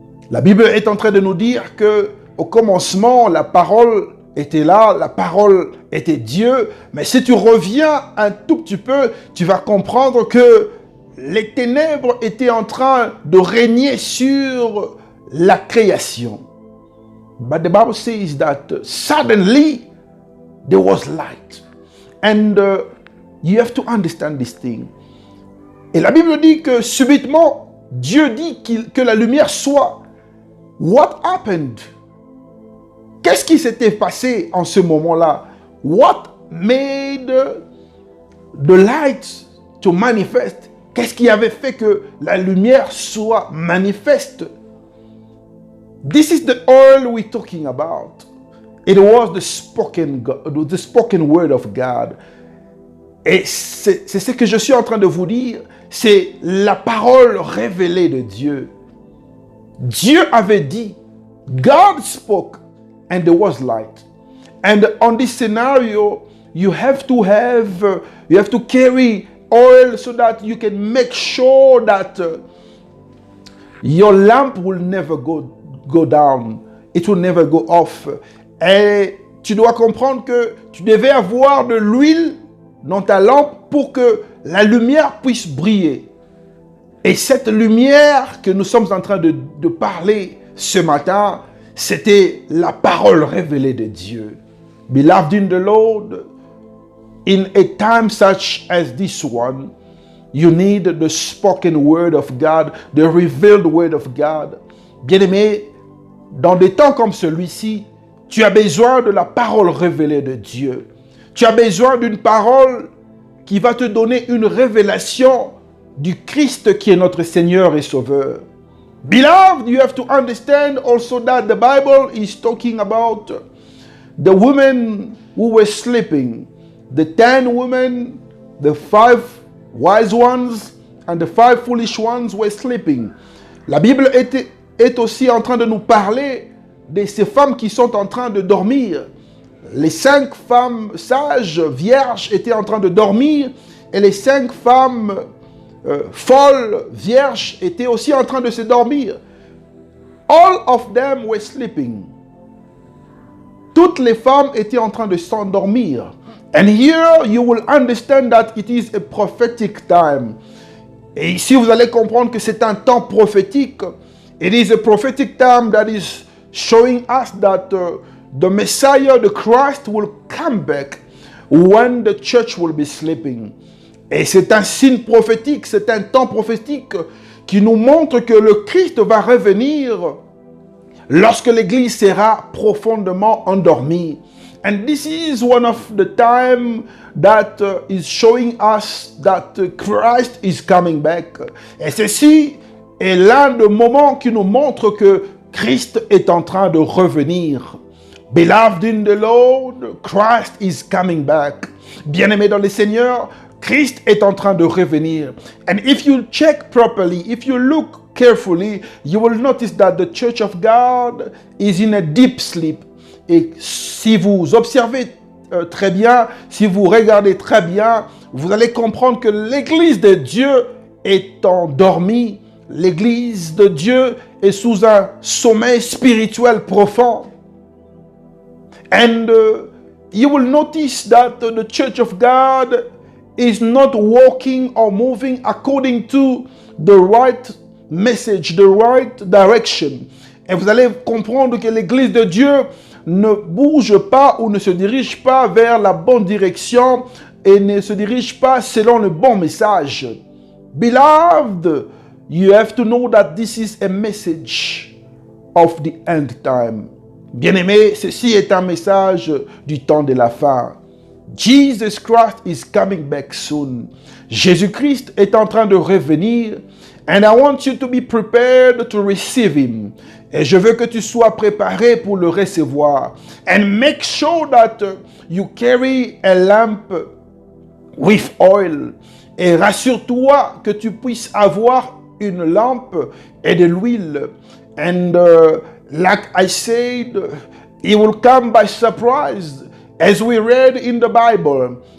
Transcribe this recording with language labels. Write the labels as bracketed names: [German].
[French] La Bible est en train de nous dire que au commencement, la parole était là, la parole était Dieu. Mais si tu reviens un tout petit peu, tu vas comprendre que les ténèbres étaient en train de régner sur la création. [English] But the Bible says that suddenly there was light. And you have to understand this thing. [French] Et la Bible dit que subitement, Dieu dit que la lumière soit. [English] What happened? [French] Qu'est-ce qui s'était passé en ce moment-là? [English] What made the light to manifest? [French] Qu'est-ce qui avait fait que la lumière soit manifeste? [English] This is the oil we're talking about. It was the spoken word of God. [French] Et c'est ce que je suis en train de vous dire. C'est la parole révélée de Dieu. Dieu avait dit, [English] God spoke, and there was light. And on this scenario, you have to carry oil so that you can make sure that your lamp will never go down. It will never go off. [French] Et tu dois comprendre que tu devais avoir de l'huile dans ta lampe pour que la lumière puisse briller. Et cette lumière que nous sommes en train de parler ce matin, c'était la parole révélée de Dieu. [English] Beloved in the Lord, in a time such as this one, you need the spoken word of God, the revealed word of God. [French] Bien-aimé, dans des temps comme celui-ci, tu as besoin de la parole révélée de Dieu. Tu as besoin d'une parole qui va te donner une révélation du Christ qui est notre Seigneur et Sauveur. [English] Beloved, you have to understand also that the Bible is talking about the women who were sleeping, the 10 women, the 5 wise ones and the 5 foolish ones were sleeping. [French] La Bible est aussi en train de nous parler de ces femmes qui sont en train de dormir. Les 5 femmes sages, vierges, étaient en train de dormir et les 5 femmes folles, vierges, étaient aussi en train de se dormir. [English] All of them were sleeping. [French] Toutes les femmes étaient en train de s'endormir. [English] And here you will understand that it is a prophetic time. [French] Et ici vous allez comprendre que c'est un temps prophétique. [English] It is a prophetic time that is showing us that the Messiah, the Christ, will come back when the church will be sleeping. [French] Et c'est un signe prophétique, c'est un temps prophétique qui nous montre que le Christ va revenir lorsque l'Église sera profondément endormie. [English] And this is one of the time that is showing us that Christ is coming back. [French] Et ceci est l'un des moments qui nous montre que Christ est en train de revenir. [English] Beloved in the Lord, Christ is coming back. [French] Bien-aimé dans le Seigneur, Christ est en train de revenir. [English] And if you check properly, if you look carefully, you will notice that the church of God is in a deep sleep. [French] Et si vous observez très bien, si vous regardez très bien, vous allez comprendre que l'Église de Dieu est endormie. L'Église de Dieu est sous un sommeil spirituel profond. [English] And you will notice that the church of God is not walking or moving according to the right message, the right direction. [French] Et vous allez comprendre que l'Église de Dieu ne bouge pas ou ne se dirige pas vers la bonne direction et ne se dirige pas selon le bon message. [English] Beloved, you have to know that this is a message of the end time. [French] Bien-aimé, ceci est un message du temps de la fin. [English] Jesus Christ is coming back soon. [French] Jésus-Christ est en train de revenir. [English] And I want you to be prepared to receive him. [French] Et je veux que tu sois préparé pour le recevoir. [English] And make sure that you carry a lamp with oil. [French] Et rassure-toi que tu puisses avoir une lampe et de l'huile. [English] And like I said, it will come by surprise, as we read in the Bible.